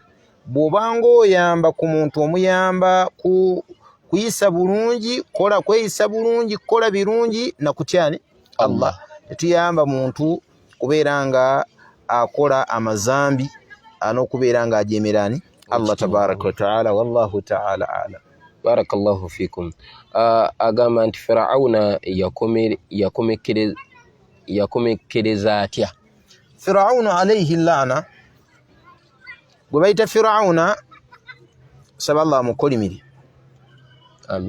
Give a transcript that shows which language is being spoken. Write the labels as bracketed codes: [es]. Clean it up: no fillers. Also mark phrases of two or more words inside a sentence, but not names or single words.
[lg] Bw'obanga oyamba ku muntu omuyamba kuyisa bulungi, kweyisa bulungi, kola birungi na kutyani Allah. Tetuyamba muntu kubeera nga akola amazambi anokubeera nga ajemerani Allah [ar] تبارك وتعالى. والله تعالى أعلم. بارك الله فيكم. [lg] Agamba nti Firauna yakomekereza atya? Firauna [ar] عليه لعنة, [lg] gwe bayita Firauna, saba Allah amukolimire. Amin.